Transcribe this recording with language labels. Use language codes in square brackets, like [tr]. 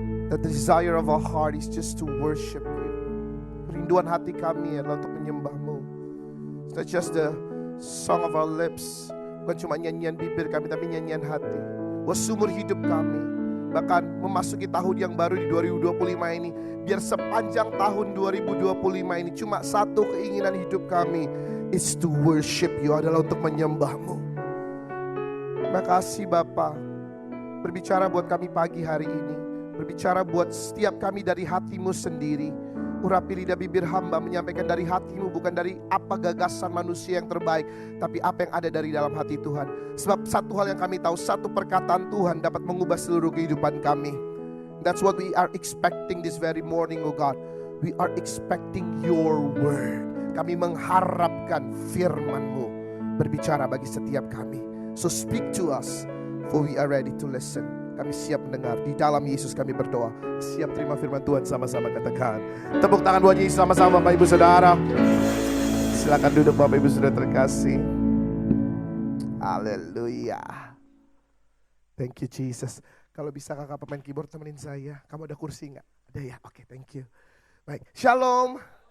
[en] The desire of our heart is just to worship you. [id] Rinduan hati kami adalah untuk menyembah-Mu. [en] It's not just the song of our lips, [id] bukan cuma nyanyian bibir kami, tapi nyanyian hati. Buat seumur hidup kami, bahkan memasuki tahun yang baru di 2025 ini, biar sepanjang tahun 2025 ini cuma satu keinginan hidup kami, [en] is to worship you, [id] adalah untuk menyembah-Mu. Terima kasih Bapa, berbicara buat kami pagi hari ini, berbicara buat setiap kami dari hati-Mu sendiri. Urapi lidah bibir hamba menyampaikan dari hatimu, bukan dari apa gagasan manusia yang terbaik, tapi apa yang ada dari dalam hati Tuhan. Sebab satu hal yang kami tahu, satu perkataan Tuhan dapat mengubah seluruh kehidupan kami. [en] That's what we are expecting this very morning, oh God. We are expecting your word. [id] Kami mengharapkan firman-Mu berbicara bagi setiap kami. [en] So speak to us, for we are ready to listen. [id] Kami siap mendengar. Di dalam Yesus kami berdoa. Siap terima firman Tuhan, sama-sama katakan. Tepuk tangan buat Yesus sama-sama Bapak Ibu Saudara. Silakan duduk Bapak Ibu Saudara terkasih. [en] Haleluya. Thank you Jesus. [id] Kalau bisa kakak pemain keyboard temenin saya. Kamu ada kursi gak? Ada ya? Oke, [en] thank you. [id] Baik, shalom.